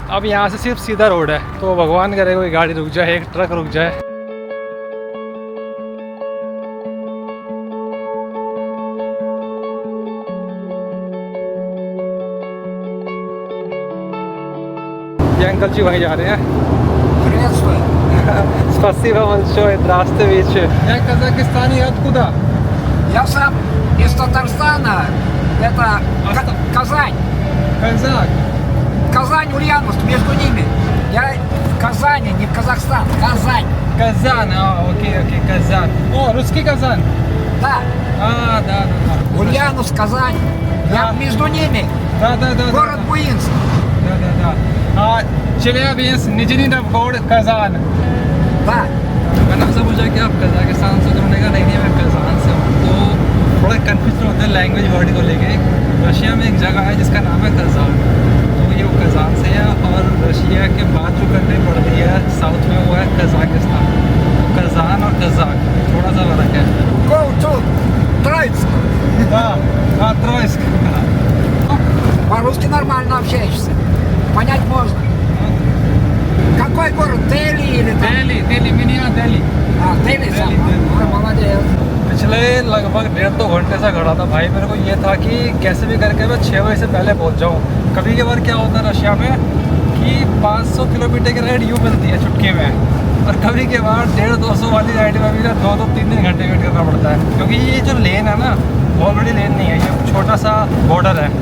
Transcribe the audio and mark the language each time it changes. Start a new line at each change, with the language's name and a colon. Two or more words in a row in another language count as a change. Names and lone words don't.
Hindi: अब यहाँ से सिर्फ सीधा रोड है, तो भगवान करे कोई गाड़ी रुक जाए, एक ट्रक रुक जाए। ये अंकल जी वहीं जा रहे हैं।
Russian: Спасибо большое, здравствуйте. Я Казахстан, и откуда? Я сам из Татарстана. Это Казань. Казак. Казань, Ульяновск, между ними. Я в Казани, не в Казахстан. Казань. Казан, окей, Казан. О, русский Казан. Да. Да. Ульяновск, Казань. Я между ними. Да. Город Буинск. Да. Челябинск, Нижний Новгород, Казан. Да.
Hindi: मैंने आपसे पूछा कि आप कजाकिस्तान से, तो उन्होंने कहा नहीं मैं कजान से हूँ। तो थोड़ा कन्फ्यूज होते हैं
English: language word
Hindi: को लेके। रशिया में एक जगह है जिसका नाम है कजान, तो ये वो कजान से है। और रशिया के बाद जो कंट्री पड़ती है साउथ में वो है कजाकिस्तान। कजान और कजाक थोड़ा सा फर्क है।
English: Go to Троицк.
Hindi: हाँ Троицк।
Russian: По-русски нормально общаешься. Понять можно. Какой город? Дели или там? Дели меня Дели. Дели сам. Молодец.
Hindi: पिछले लगभग 1.5-2 घंटे से खड़ा था भाई। मेरे को ये था कि कैसे भी करके मैं 6 बजे से पहले पहुंच जाऊँ। कभी कभार क्या होता है रशिया में कि 500 किलोमीटर की राइड यूँ मिलती है चुटकी में, और कभी कभार 150-200 वाली राइड में भी 2-3 घंटे वेट करना पड़ता है क्योंकि ये जो लेन है ना बहुत बड़ी लेन नहीं है, ये छोटा सा बॉर्डर है।